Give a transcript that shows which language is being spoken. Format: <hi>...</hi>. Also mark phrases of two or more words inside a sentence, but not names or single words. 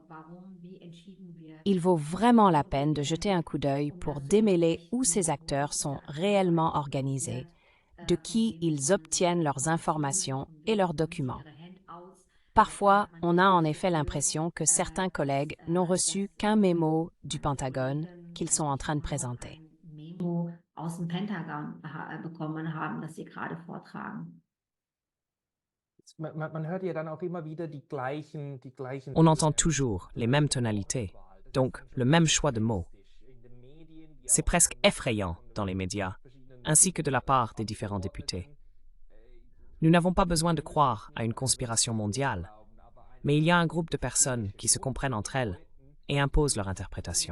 <fr>Il vaut vraiment la peine de jeter un coup d'œil pour démêler où ces acteurs sont réellement organisés, de qui ils obtiennent leurs informations et leurs documents. Parfois, on a en effet l'impression que certains collègues n'ont reçu qu'un mémo du Pentagone qu'ils sont en train de présenter.</fr> <de>Aus dem Pentagon bekommen haben, das sie gerade vortragen. Man hört ja dann auch immer wieder die gleichen</de> <fr>On entend toujours les mêmes tonalités, donc le même choix de mots. C'est presque effrayant dans les médias, ainsi que de la part des différents députés. Nous n'avons pas besoin de croire à une conspiration mondiale, mais il y a un groupe de personnes qui se comprennent entre elles et imposent leur interprétation.</fr>